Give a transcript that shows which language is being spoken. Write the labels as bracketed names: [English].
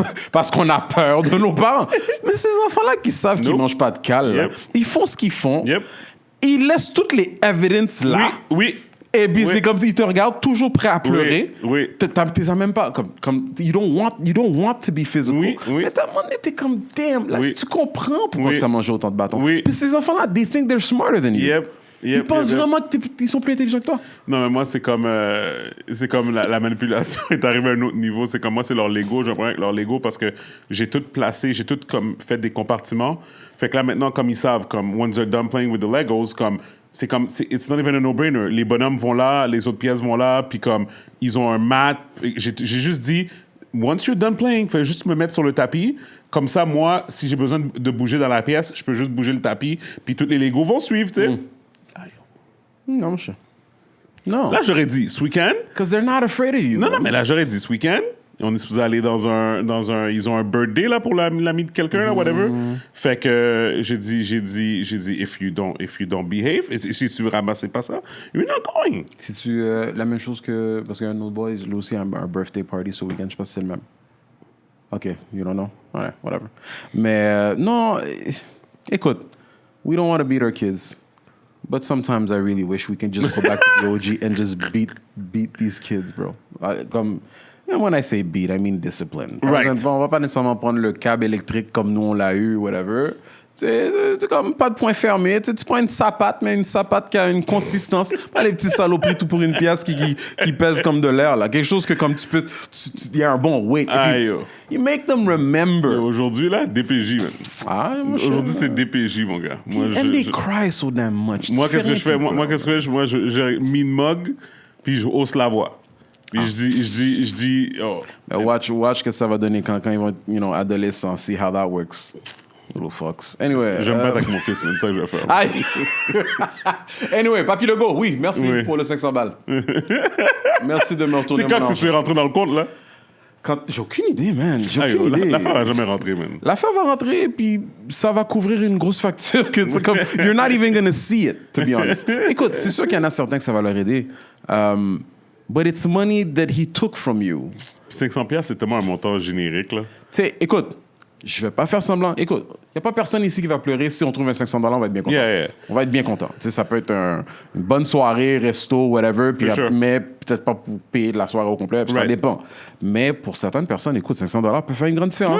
[French] Parce qu'on a peur de nos parents. Mais ces enfants-là qui savent qu'ils mangent pas de cales, ils font ce qu'ils font. Ils laissent toutes les evidences là. Oui. Et puis c'est comme ils te regardent toujours prêt à pleurer. Oui. T'es même pas comme [English] you don't want to be physical. [French] Oui. Mais t'as t'es comme damn. Là, tu comprends pourquoi t'as mangé autant de bâtons. Oui. Puis ces enfants-là, [English] they think they're smarter than you. [French] Ils pensent vraiment qu'ils sont plus intelligents que toi. Non, mais moi, c'est comme la manipulation est arrivée à un autre niveau. C'est comme moi, c'est leur Lego. J'ai un problème avec leur Lego parce que j'ai tout placé, j'ai tout comme fait des compartiments. Fait que là, maintenant, comme ils savent, comme [English] when they're done playing with the Legos, comme it's not even a no-brainer. [French] Les bonhommes vont là, les autres pièces vont là, puis comme ils ont un mat. J'ai juste dit, [English] once you're done playing, [French] fais juste me mettre sur le tapis. Comme ça, moi, si j'ai besoin de bouger dans la pièce, je peux juste bouger le tapis, puis tous les Legos vont suivre, tu sais. Non, monsieur. Non. Là, j'aurais dit, ce week-end. [English] Because they're not afraid of you. [French] Non, mais là, j'aurais dit, ce week-end, on est supposé aller dans un. Ils ont un birthday, là, pour l'ami de quelqu'un, là, whatever. Fait que j'ai dit, [English] if you don't behave, [French] si tu veux ramasser pas ça, [English] you're not going. [French] C'est-tu la même chose que. Parce qu'il y a un autre boy, lui aussi, un birthday party ce week-end, je sais pas si c'est le même. [English] OK, you don't know? Ouais, whatever. [French] Mais non, écoute, [English] we don't want to beat our kids. But sometimes I really wish we can just go back to the OG and just beat these kids, bro. When I say beat, I mean discipline. Right. [French] Exemple, on va pas nécessairement prendre le câble électrique comme nous on l'a eu, whatever. C'est comme pas de point fermé. Tu prends une sapate, mais une sapate qui a une consistance. Pas les petits saloperies tout pour une pièce qui pèse comme de l'air, là. Quelque chose que comme tu peux... Il y a un bon weight. [English] You make them remember. [French] Aujourd'hui, là, DPJ, man. Aujourd'hui, c'est DPJ, mon gars. [English] They cry so damn much. [French] Moi, qu'est-ce que je fais? Moi, j'ai mis une mug, puis je hausse la voix. Puis je dis... Oh. Watch ce que ça va donner quand ils vont être, adolescents. [English] See how that works. Little fucks. Anyway. [French] J'aime pas avec mon fils, man. C'est ça que je vais faire. Aïe! Anyway, Papy Legault, oui, merci pour le 500 balles. Merci de me retourner. C'est quand que tu fais rentrer dans le compte, là? J'ai aucune idée, man. L'affaire va jamais rentrer, man. L'affaire va rentrer, puis ça va couvrir une grosse facture. C'est comme, [English] you're not even gonna see it, to be honest. [French] Écoute, c'est sûr qu'il y en a certains que ça va leur aider. [English] But it's money that he took from you. [French] 500$, c'est tellement un montant générique, là. Tu sais, écoute, je vais pas faire semblant. Écoute, il n'y a pas personne ici qui va pleurer. Si on trouve un 500$, on va être bien content. On va être bien content. Tu sais, ça peut être une bonne soirée, resto, whatever, puis mais peut-être pas pour payer de la soirée au complet, ça dépend. Mais pour certaines personnes, écoute, 500$ peut faire une grande différence.